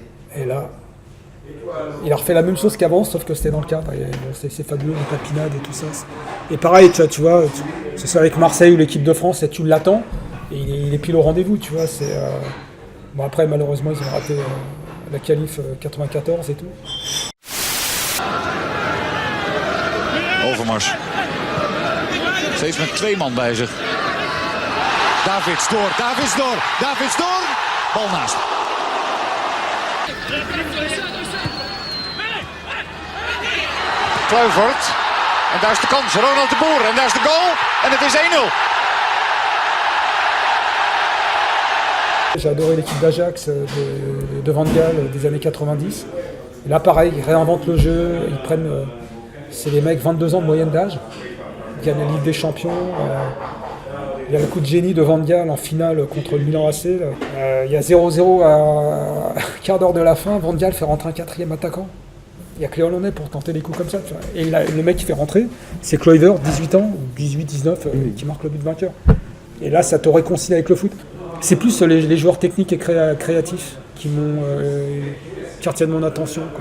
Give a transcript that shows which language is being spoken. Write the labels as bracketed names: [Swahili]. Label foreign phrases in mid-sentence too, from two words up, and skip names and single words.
[French] Et là, il a refait la même chose qu'avant, sauf que c'était dans le cadre. Et, bon, c'est fabuleux, les papinades et tout ça. Et pareil, tu vois, que ce soit avec Marseille ou l'équipe de France, et tu l'attends, et il est pile au rendez-vous, tu vois. Bon, après, malheureusement, ils ont raté la qualif 94 et tout. [Dutch] Overmars. Steeds met 2 man bij zich. Davids door. Bal naast. Kluivert. En daar is de kans. Ronald de Boer. En daar is de goal. En het is 1-0. [French] J'ai adoré l'équipe d'Ajax de Van Gaal des années 90. Et là, pareil, ils réinventent le jeu. Ils prennent... c'est des mecs 22 ans de moyenne d'âge. Ils gagnent la Ligue des Champions. Il y a le coup de génie de Van Gaal en finale contre le Milan AC. Il y a 0-0 à quart d'heure de la fin. Van Gaal fait rentrer un 4e attaquant. Il n'y a que les Hollandais pour tenter des coups comme ça. Tu vois. Et le mec qui fait rentrer, c'est Kluivert, 18 ans, ou 18-19, qui marque le but vainqueur. Et là, ça te réconcilie avec le foot. C'est plus les joueurs techniques et créatifs qui retiennent mon attention, quoi.